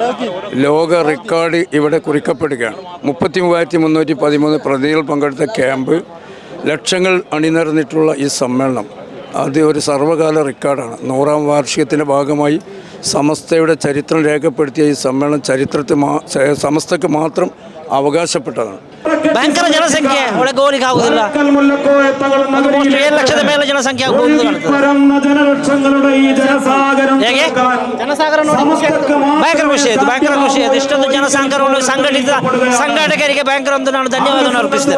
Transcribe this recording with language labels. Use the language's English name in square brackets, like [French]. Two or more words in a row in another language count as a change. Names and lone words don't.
[Malayalam] ലോക റെക്കോർഡ് ഇവിടെ കുറിക്കപ്പെടുകയാണ്. 33,313 പ്രതിനിധികൾ പങ്കെടുത്ത ക്യാമ്പ്, ലക്ഷങ്ങൾ അണിനിരന്നിട്ടുള്ള ഈ സമ്മേളനം അത് ഒരു സർവ്വകാല റെക്കോർഡാണ്. 100ാം വാർഷികത്തിൻ്റെ ഭാഗമായി സമസ്തയുടെ ചരിത്രം രേഖപ്പെടുത്തിയ ഈ സമ്മേളനം സമസ്തക്ക് മാത്രം ಅವಕಾಶಪಟ್ಟതാണ്. [Kannada] ಭಯಂಕರ ಜನಸಂಖ್ಯೆ ಒಳಗೆ ಹೋಗ್ಲಿಕ್ಕೆ ಆಗುದಿಲ್ಲ. 7 ಲಕ್ಷದ ಮೇಲೆ ಜನಸಂಖ್ಯೆ ಆಗ್ಬೋದು ಹೇಗೆ ಜನಸಾಗರ ನೋಡಿ ಭಯಂಕರ ಖುಷಿ ಆಯಿತು. ಭಯಂಕರ ಖುಷಿ ಆಯಿತು. ಇಷ್ಟೊಂದು ಜನಸಾಗರವನ್ನು ಸಂಘಟಿತ ಸಂಘಟಕರಿಗೆ ಭಯಂಕರ ಒಂದು ನಾನು ಧನ್ಯವಾದವನ್ನು ಅರ್ಪಿಸ್ತೇನೆ.